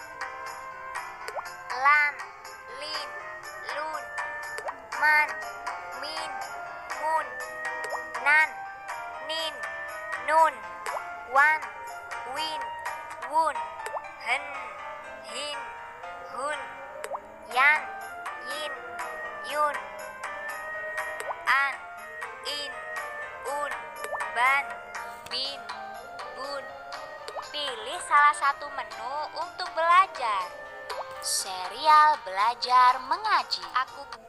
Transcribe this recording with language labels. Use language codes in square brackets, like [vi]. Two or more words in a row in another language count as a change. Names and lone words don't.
[id] lan, lin, lun, man, min, mun, nan, nin, nun, wan, win, wun, hen, hin, hun, yan, yin, yun, an, in, un, ban, bin, bun. Pilih salah satu menu untuk belajar. Serial belajar mengaji. Aku